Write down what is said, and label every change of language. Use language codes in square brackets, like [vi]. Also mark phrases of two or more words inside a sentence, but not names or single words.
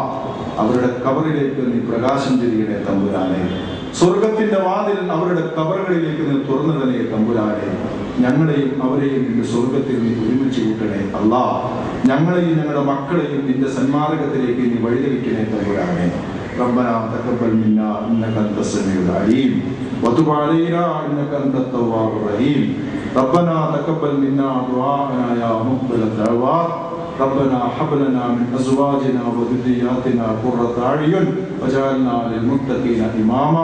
[ml] അവരുടെ ഖബറിലേക്ക് നീ പ്രകാശം ചെയ്യണേ തമ്പുരാനെ. സ്വർഗത്തിന്റെ വാതിൽ അവരുടെ ഖബറുകളിലേക്ക് നീ തുറന്നിടണേ തമ്പുരാനെ. ഞങ്ങളെയും അവരെയും നിന്റെ സ്വർഗത്തിൽ നീ ഒരുമിച്ച് കൂട്ടണേ അല്ലാഹ്. ഞങ്ങളെയും ഞങ്ങളുടെ മക്കളെയും നിന്റെ സന്മാർഗത്തിലേക്ക് നീ വഴിതെളിക്കണേ തമ്പുരാനെ. [ar] ربنا تقبل منا انك انت السميع العليم وتب علينا انك انت التواب الرحيم. ربنا تقبل منا دعاءنا يا مقبل الدعوات. ربنا هب لنا من ازواجنا وذرياتنا قرة اعين واجعلنا للمتقين اماما.